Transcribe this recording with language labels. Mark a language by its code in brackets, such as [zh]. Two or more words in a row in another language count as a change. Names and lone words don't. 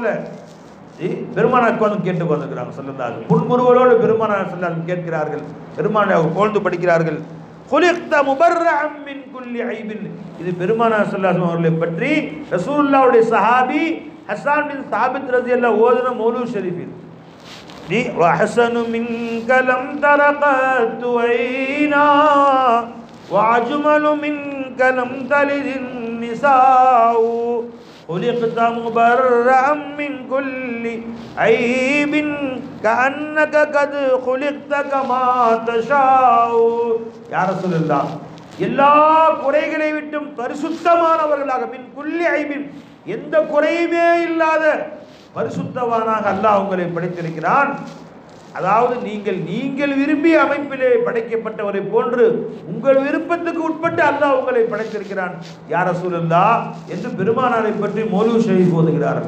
[ta] பெருமானார் வந்து கேட்டு வந்துக்கிறாங்க [ar] صلى الله عليه وسلم, [ta] புன்முறுவலோடு பெருமானார் [ar] صلى الله عليه وسلم [ta] கேட்கிறார்கள், பெருமானாரை புகழ்ந்து படிக்கிறார்கள். [ar] خلقت مبرأ من كل عيب, [ta] இது பெருமானார் [ar] صلى الله عليه وسلم [ta] அவர்களை பற்றி ரசூலுல்லாஹ்வுடைய சஹாபி ஹஸ்ஸான் பின் சாபித் ரலியல்லாஹு ஓதுன [ar] مولد شريف [ta] இது. [ar] وَأَحْسَنُ مِنْكَ لَمْ تَرَقَتْ عَيْنَا وَأَجْمَلُ مِنْكَ لَمْ تَلِدِ النِّسَاءُ خلقت مبرأ من كل عيب كأنك قد خلقت كما تشاء. يا رسول الله, [ta] எல்லா குறைகளை விட்டும் பரிசுத்தமானவர்களாக, [ar] من كل عيب, [ta] எந்த குறையுமே இல்லாத பரிசுத்தவானாக அல்லாஹ் உங்களை படைத்திருக்கிறான். அதாவது நீங்கள் விரும்பிய அமைப்பிலே படைக்கப்பட்டவரை போன்று உங்கள் விருப்பத்துக்கு உட்பட்டு அல்லாஹ் உங்களை படைத்திருக்கிறான் [ar] يا رسول الله [ta] என்று பெருமானாரை பற்றி [ar] مولد شريف [ta] ஓதுகிறார்கள்.